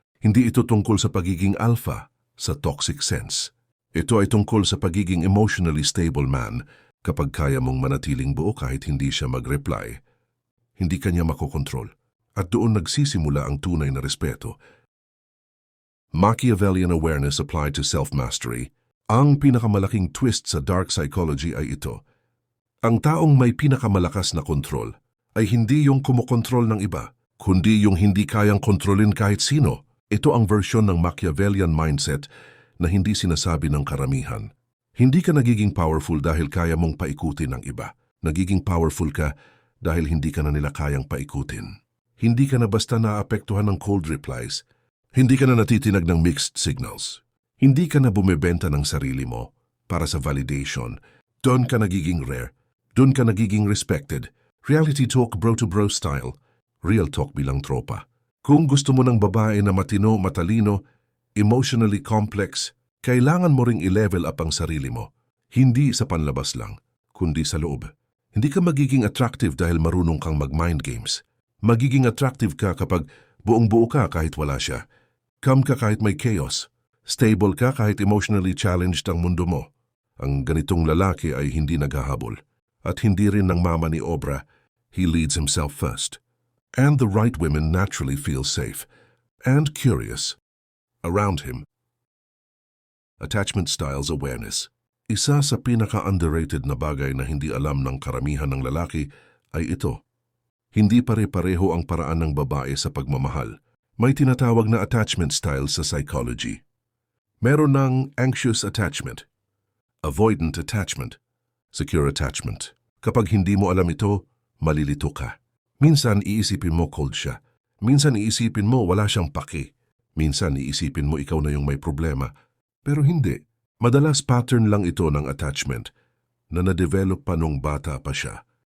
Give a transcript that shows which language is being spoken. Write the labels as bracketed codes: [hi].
[tl] Hindi ito tungkol sa pagiging alpha sa toxic sense. Ito ay tungkol sa pagiging emotionally stable man kapag kaya mong manatiling buo kahit hindi siya mag-reply. Hindi kanya makokontrol. At doon nagsisimula ang tunay na respeto. [en] Machiavellian awareness applied to self-mastery. [tl] Ang pinakamalaking twist sa dark psychology ay ito. Ang taong may pinakamalakas na kontrol ay hindi yung kumokontrol ng iba, kundi yung hindi kayang kontrolin kahit sino. Ito ang version ng Machiavellian mindset na hindi sinasabi ng karamihan. Hindi ka nagiging powerful dahil kaya mong paikutin ng iba. Nagiging powerful ka dahil hindi ka na nila kayang paikutin. Hindi ka na basta naapektuhan ng cold replies. Hindi ka na natitinag ng mixed signals. Hindi ka na bumebenta ng sarili mo para sa validation. Doon ka nagiging rare. Doon ka nagiging respected. [en] Reality talk bro-to-bro style. [tl] Real talk bilang tropa. Kung gusto mo ng babae na matino, matalino, emotionally complex, kailangan mo ring i-level up ang sarili mo. Hindi sa panlabas lang, kundi sa loob. Hindi ka magiging attractive dahil marunong kang mag-mind games. Magiging attractive ka kapag buong-buo ka kahit wala siya. Calm ka kahit may chaos. Stable ka kahit emotionally challenged ang mundo mo. Ang ganitong lalaki ay hindi naghahabol. At hindi rin ng mama ni Obra. [en] He leads himself first. And the right women naturally feel safe and curious around him. Attachment styles awareness. [tl] Isa sa pinaka-underrated na bagay na hindi alam ng karamihan ng lalaki ay ito. Hindi pare-pareho ang paraan ng babae sa pagmamahal. May tinatawag na attachment style sa psychology. Meron ng anxious attachment, avoidant attachment, secure attachment. Kapag hindi mo alam ito, malilito ka. Minsan iisipin mo cold siya. Minsan iisipin mo wala siyang paki. Minsan iisipin mo ikaw na yung may problema. Pero hindi. Madalas pattern lang ito ng attachment na na-develop pa nung bata pa siya.